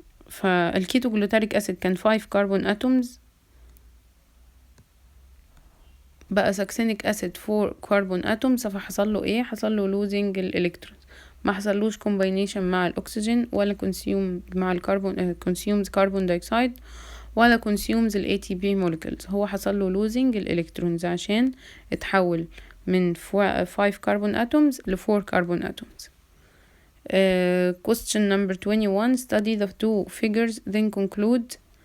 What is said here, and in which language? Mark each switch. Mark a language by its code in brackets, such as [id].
[en] فالكيتوجلوتاريك acid كان 5 carbon atoms بقى succinic acid 4 carbon atoms. [ar] فحصل له ايه؟ حصل له losing الالكترونز، ما حصلوش combination مع الاكسجين ولا consume مع الكربون consumes carbon dioxide ولا consumes ال ATP molecules. هو حصل له losing الالكترونز عشان اتحول من 5 carbon atoms ل 4 carbon atoms. [en] Question number 21 study the two figures then conclude.